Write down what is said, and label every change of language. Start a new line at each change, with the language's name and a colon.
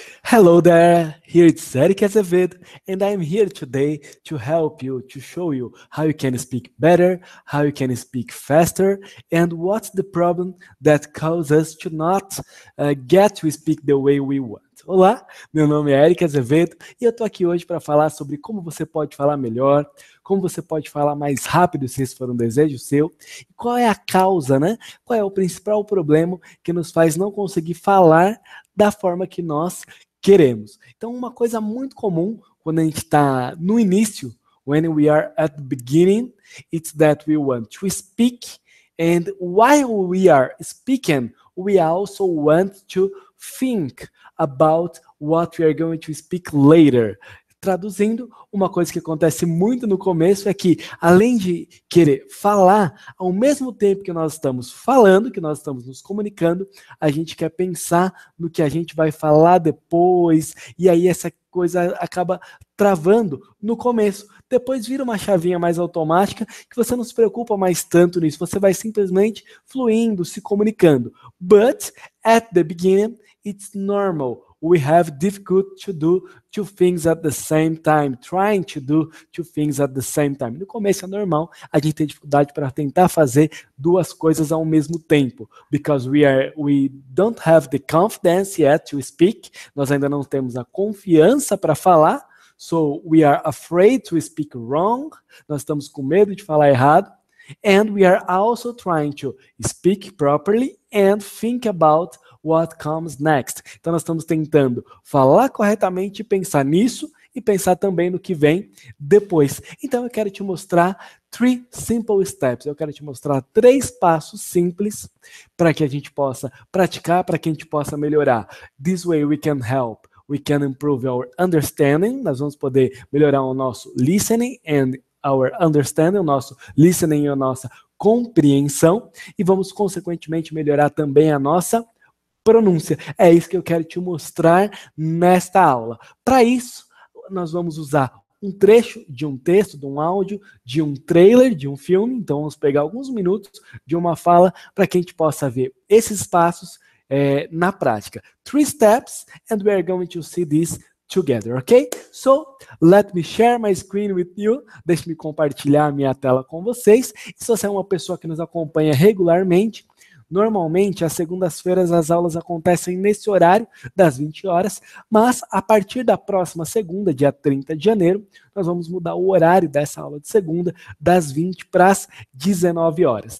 English: Hello there, here it's Eric Azevedo, and I'm here today to help you, to show you how you can speak better, how you can speak faster, and what's the problem that causes us to not get to speak the way we want.
Portuguese: Olá, meu nome é Eric Azevedo e eu tô aqui hoje para falar sobre como você pode falar melhor, como você pode falar mais rápido se esse for um desejo seu, e qual é a causa, né? Qual é o principal problema que nos faz não conseguir falar da forma que nós queremos. Então, uma coisa muito comum quando a gente está no início,
English: when we are at the beginning, it's that we want to speak, and while we are speaking, we also want to think about what we are going to speak later.
Portuguese: Traduzindo, uma coisa que acontece muito no começo é que, além de querer falar, ao mesmo tempo que nós estamos falando, que nós estamos nos comunicando, a gente quer pensar no que a gente vai falar depois, e aí essa coisa acaba travando no começo. Depois vira uma chavinha mais automática que você não se preocupa mais tanto nisso, você vai simplesmente fluindo, se comunicando.
English: But at the beginning, it's normal. We have difficulty to do two things at the same time, trying to do two things at the same time.
Portuguese: No começo é normal, a gente tem dificuldade para tentar fazer duas coisas ao mesmo tempo,
English: because we don't have the confidence yet to speak.
Portuguese: Nós ainda não temos a confiança para falar,
English: so we are afraid to speak wrong.
Portuguese: Nós estamos com medo de falar errado.
English: And we are also trying to speak properly and think about what comes next.
Portuguese: Então nós estamos tentando falar corretamente, pensar nisso e pensar também no que vem depois. Então eu quero te mostrar
English: 3 simple steps.
Portuguese: Eu quero te mostrar 3 passos simples para que a gente possa praticar, para que a gente possa melhorar.
English: This way we can help. We can improve our understanding.
Portuguese: Nós vamos poder melhorar o nosso
English: listening and our understanding,
Portuguese: o nosso listening e a nossa compreensão, e vamos consequentemente melhorar também a nossa pronúncia. É isso que eu quero te mostrar nesta aula. Para isso, nós vamos usar um trecho de um texto, de um áudio, de um trailer, de um filme. Então, vamos pegar alguns minutos de uma fala para que a gente possa ver esses passos na prática.
English: 3 steps, and we are going to see this together, ok? So, let me share my screen with you.
Portuguese: Deixe-me compartilhar a minha tela com vocês. E se você é uma pessoa que nos acompanha regularmente, normalmente, às segundas-feiras, as aulas acontecem nesse horário, das 20 horas, mas a partir da próxima segunda, dia 30 de janeiro, nós vamos mudar o horário dessa aula de segunda, das 20 para as 19 horas.